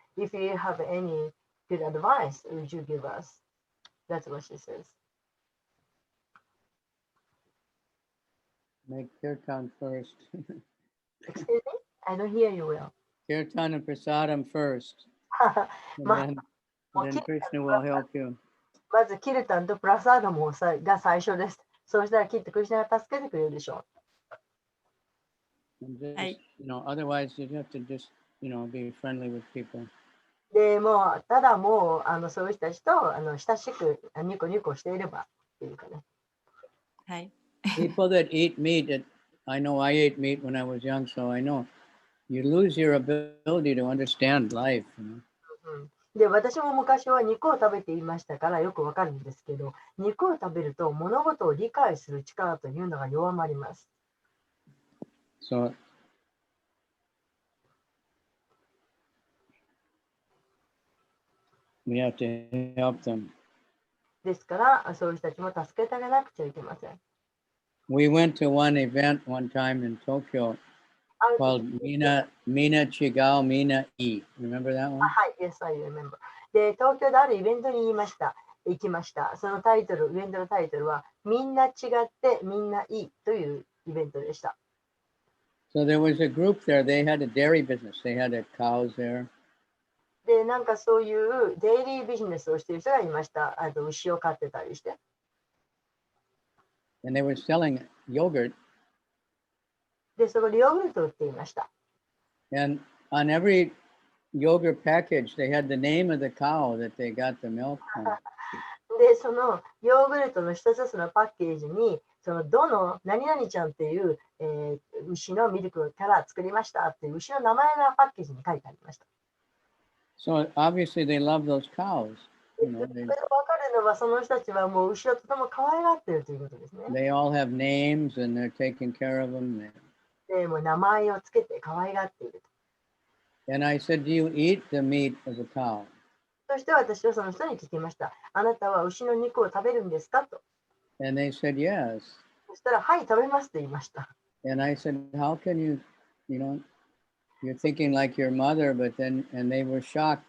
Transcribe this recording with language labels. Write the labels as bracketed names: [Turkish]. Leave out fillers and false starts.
[English] If you have any good advice, would you give us? That's what she says. Make kirtan first. Excuse me? I don't hear you well. Kirtan and prasadam first. And then Krishna will help you. [Japanese] まずキルタンとプラサーダムが最初です。そうしたらきっとクリシナが助けてくれるでしょう。 [English] And just, otherwise you'd have to just be friendly with people. [Japanese] でもうただもうそういう人たちと親しくニコニコしていればっていうかね。はい。 [English] People that eat meat, I know I ate meat when I was young, so I know you lose your ability to understand life. [Japanese] で、私も昔は肉を食べていましたからよくわかるんですけど、肉を食べると物事を理解する力というのが弱まります。 [English] So we have to help them. [Japanese] ですから、そういう人たちも助けてあげなくちゃいけません。 [English] We went to one event one time in Tokyo [Japanese] ある [English] called [Japanese] 時 [English] Mina Chigao Mina E. Remember that one? はい、Yes, I remember. [Japanese] で、東京であるイベントに行きました。そのタイトル、イベントのタイトルは、みんな違ってみんないいというイベントでした。 [English] So there was a group there. They had a dairy business. They had cows there. [Japanese] で、なんかそういうデイリービジネスをしている人がいました。牛を飼ってたりして。 [English] And they were selling yogurt. [Japanese] で、そこでヨーグルトを売っていました。 [English] And on every yogurt package, they had the name of the cow that they got the milk from. [Japanese] で、そのヨーグルトの一つずつのパッケージに、そのどの何々ちゃんっていう、牛のミルクから作りましたっていう牛の名前がパッケージに書いてありました。 [English] So obviously they love those cows. [Japanese] それが分かるのはその人たちはもう牛をとても可愛がっているということですね。 [English] They all have names and they're taking care of them. [Japanese] でもう名前をつけて可愛がっていると。 [English] And I said, do you eat the meat of the cow? [Japanese] そして私はその人に聞きました。あなたは牛の肉を食べるんですかと。 [English] And they said, yes. [Japanese] そしたら、はい、食べますと言いました。 [English] And I said, how can you're thinking like your mother, but then, and they were shocked.